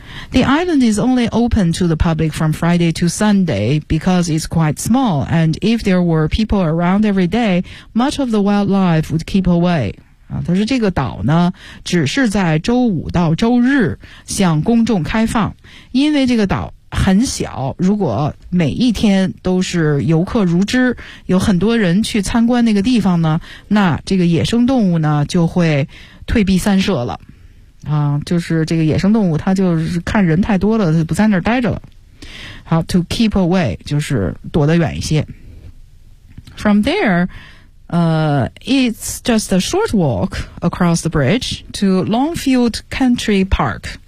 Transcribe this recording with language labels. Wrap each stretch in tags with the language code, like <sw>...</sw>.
<en>The island is only open to the public from Friday to Sunday because it's quite small, and if there were people around every day, much of the wildlife would keep away.</en> <zh>他说这个岛呢，只是在周五到周日向公众开放，因为这个岛很小，如果每一天都是游客如织，有很多人去参观那个地方呢，那这个野生动物呢就会退避三舍了。就是这个野生动物它就是看人太多了，它不在那儿待着了。好，</zh> <en>to keep away</en> <zh>就是躲得远一些。</zh> <en>From there it's just a short walk across the bridge to Longfield Country Park。</en>